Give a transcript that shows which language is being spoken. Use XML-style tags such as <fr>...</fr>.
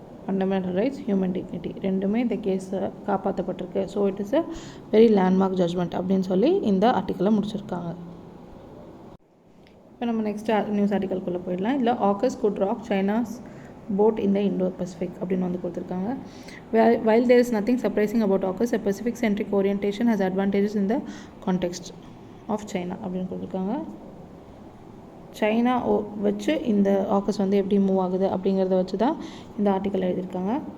<ta>Fundamental rights, human dignity ரெண்டுமே இந்த கேஸை காப்பாற்றப்பட்டிருக்கு.</ta> <en>so it is a very landmark judgement</en> <ta>அப்படின்னு சொல்லி இந்த ஆர்டிக்கலை முடிச்சிருக்காங்க. இப்போ நம்ம நெக்ஸ்ட் நியூஸ் ஆர்டிக்கல்குள்ளே போயிடலாம். இல்லை</ta> <en>AUKUS could rock China's boat in the Indo Pacific</en> <ta>அப்படின்னு வந்து கொடுத்துருக்காங்க.</ta> <en>While there is nothing surprising about AUKUS, a Pacific centric orientation has advantages in the context of China</en> <ta>அப்படின்னு கொடுத்துருக்காங்க. சைனா வச்சு இந்த ஆக்கஸ் வந்து எப்படி மூவ் ஆகுது அப்படிங்கிறத வச்சு தான் இந்த ஆர்டிக்கல் எழுதியிருக்காங்க.</ta>